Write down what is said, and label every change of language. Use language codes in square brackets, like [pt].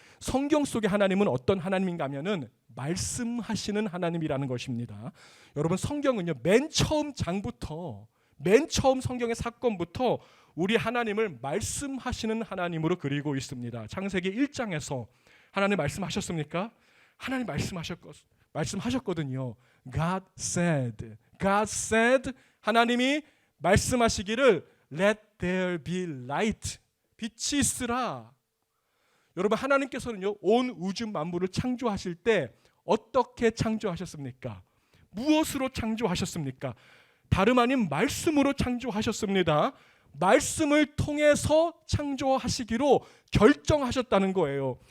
[ko] 성경 속의 하나님은 어떤 하나님인가 하면은 말씀하시는 하나님이라는 것입니다. 여러분 성경은요 맨 처음 장부터 맨 처음 성경의 사건부터 우리 하나님을 말씀하시는 하나님으로 그리고 있습니다. 창세기 1장에서 하나님 말씀하셨습니까? 하나님 말씀하셨거든요. [en] God said, God said, [ko] 하나님이 말씀하시기를 [en] Let there be light, [ko] 빛이 있으라. 여러분 하나님께서는요 온 우주 만물을 창조하실 때 어떻게 창조하셨습니까? 무엇으로 창조하셨습니까? 다름 아닌 말씀으로 창조하셨습니다. 말씀을 통해서 창조하시기로 결정하셨다는 거예요.